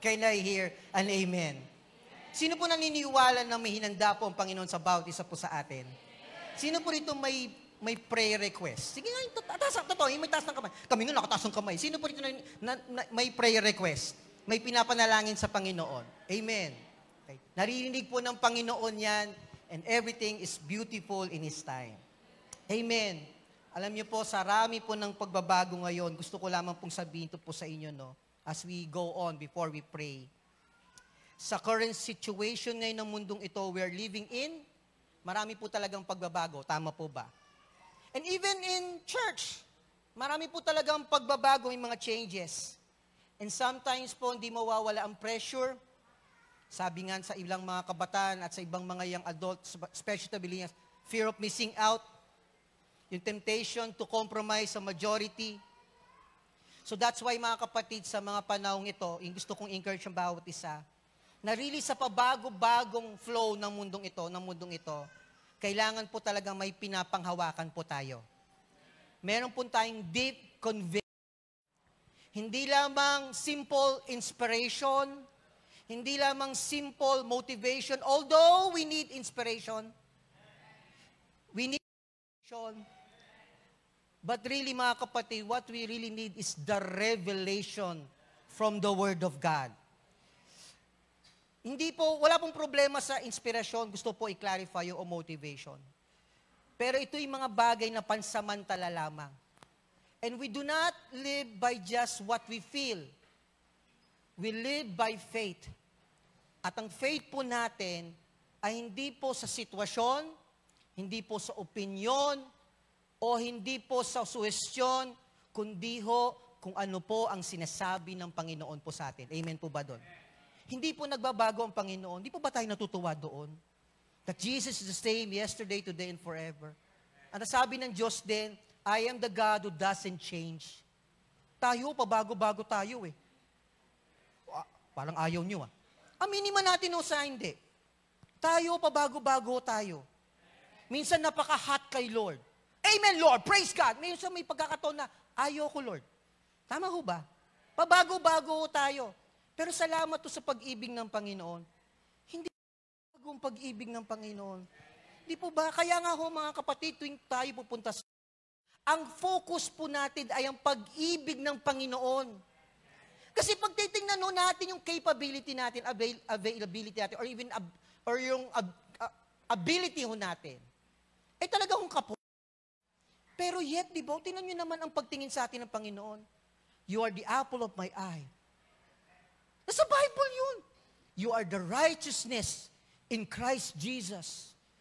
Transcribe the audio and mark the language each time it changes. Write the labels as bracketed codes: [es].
[en] Can I hear an amen? [tl] Sino po naniniwala na may hinanda po ang Panginoon sa bawat isa po sa atin? Sino po rito may prayer request? Sige nga, totoo, may taas ng kamay. Kami nga nakataas ng kamay. Sino po rito may prayer request? May pinapanalangin sa Panginoon. Amen. Okay. Naririnig po ng Panginoon yan [en] and everything is beautiful in His time. Amen. [tl] Alam niyo po, sa rami po ng pagbabago ngayon, gusto ko lamang pong sabihin ito po sa inyo, no? [en] As we go on before we pray. [tl] Sa current situation ngayon ng mundong ito [en] we are living in, [tl] marami po talagang pagbabago. Tama po ba? [en] And even in church, [tl] marami po talagang pagbabago, may mga changes. [en] And sometimes [tl] po, hindi mawawala ang pressure. Sabi nga sa ilang mga kabataan at sa ibang mga young adults, [en] especially fear of missing out, [tl] yung [en] temptation to compromise [tl] sa majority. So that's why mga kapatid, sa mga panahong ito, yung gusto kong encourage ang bawat isa, na really sa pabago-bagong flow ng mundong ito, kailangan po talaga may pinapanghawakan po tayo. Meron po tayong deep conviction. Hindi lamang simple inspiration, hindi lamang simple motivation, [en] although we need inspiration, we need motivation, but really mga kapatid, what we really need is the revelation from the Word of God. [tl] Hindi po, wala pong problema sa inspirasyon, gusto po i-clarify o motivation. Pero ito yung mga bagay na pansamantala lamang. [en] And we do not live by just what we feel. We live by faith. [tl] At ang faith po natin ay hindi po sa sitwasyon, hindi po sa opinyon, o hindi po sa suhestyon, kundi ho kung ano po ang sinasabi ng Panginoon po sa atin. Amen po ba doon? Hindi po nagbabago ang Panginoon. Hindi po ba tayo natutuwa doon? [en] That Jesus is the same yesterday, today, and forever. [tl] Ang nasabi ng Diyos din, [en] I am the God who doesn't change. [tl] Tayo, pabago-bago tayo eh. Parang ayaw nyo ah. Aminin man natin o sa hindi. Tayo, pabago-bago tayo. Minsan napaka-hot kay Lord. Amen, Lord. [en] Praise God. [tl] Minsan may pagkakataon na, ayaw ko, Lord. Tama ho ba? Pabago-bago tayo. Pero salamat to sa pag-ibig ng Panginoon. Hindi bagong pag-ibig ng Panginoon. Di po ba? Kaya nga ho mga kapatid, tuwing tayo pupunta sa ang focus po natin ay ang pag-ibig ng Panginoon. Kasi pag titingnan ho natin yung capability natin, availability natin, or even yung ability ho natin, ay talaga hong kapo. Pero yet, di ba, tingnan nyo naman ang pagtingin sa atin ng Panginoon. [en] You are the apple of my eye. [tl] Nasa Bible yun. [en] You are the righteousness in Christ Jesus.